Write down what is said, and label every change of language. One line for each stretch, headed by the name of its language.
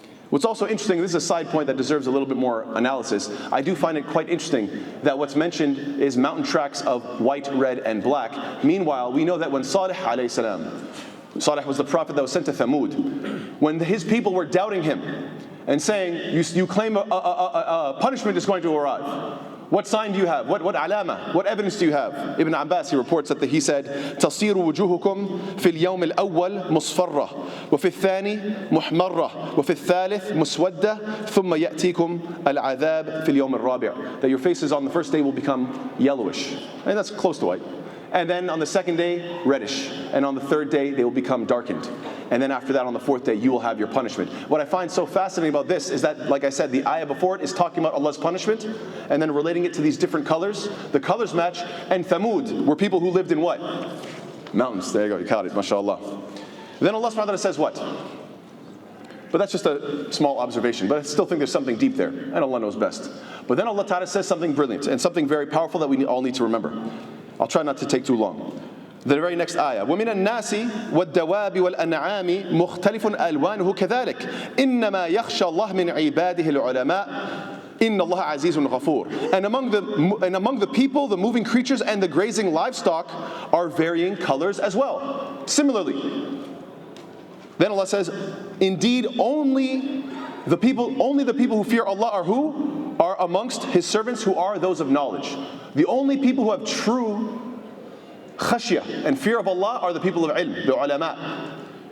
English: What's also interesting, this is a side point that deserves a little bit more analysis. I do find it quite interesting that what's mentioned is mountain tracks of white, red, and black. Meanwhile, we know that when Salih alayhi salam, Salih was the prophet that was sent to Thamud, when his people were doubting him, and saying, you claim a punishment is going to arrive. What sign do you have? What alama? What evidence do you have?
Arabic: Ibn Abbas,
English: he reports that he said,
Arabic: تَصِيرُ وُجُوهُكُمْ فِي الْيَوْمِ الْأَوَّلِ مُصْفَرَّةً وَفِي الثَّانِي مُحْمَرَّةً وَفِي الثَّالِثِ مُسْوَدَّةً ثُمَّ يَأْتِيكُمْ الْعَذَابِ فِي الْيَوْمِ الرَّابِعِ.
English: That your faces on the first day will become yellowish. And that's close to white. And then on the second day, reddish. And on the third day, they will become darkened. and then after that on the fourth day you will have your punishment. What I find so fascinating about this is that, like I said, the ayah before it is talking about Allah's punishment and then relating it to these different colors. The colors match, and Thamud were people who lived in what? Mountains. There you go, you caught it, mashallah. Then Allah subhanahu wa ta'ala says what? But that's just a small observation, but I still think there's something deep there, and Allah knows best. But then Allah ta'ala says something brilliant and something very powerful that we all need to remember. I'll try not to take too long. The very next ayah,
Arabic: وَمِنَ النَّاسِ وَالدَّوَابِ وَالْأَنْعَامِ مُخْتَلِفٌ أَلْوَانُهُ كَذَلِكَ إِنَّمَا يَخْشَى اللَّهَ مِنْ عِبَادِهِ الْعُلَمَاءِ إِنَّ اللَّهَ عَزِيزٌ غَفُورٌ.
English: And among the people, the moving creatures, and the grazing livestock are varying colors as well. Similarly, then Allah says, indeed, only the people who fear Allah are who? Are amongst His servants who are those of knowledge. The only people who have true khashya and fear of Allah are the people of ilm, the ulama.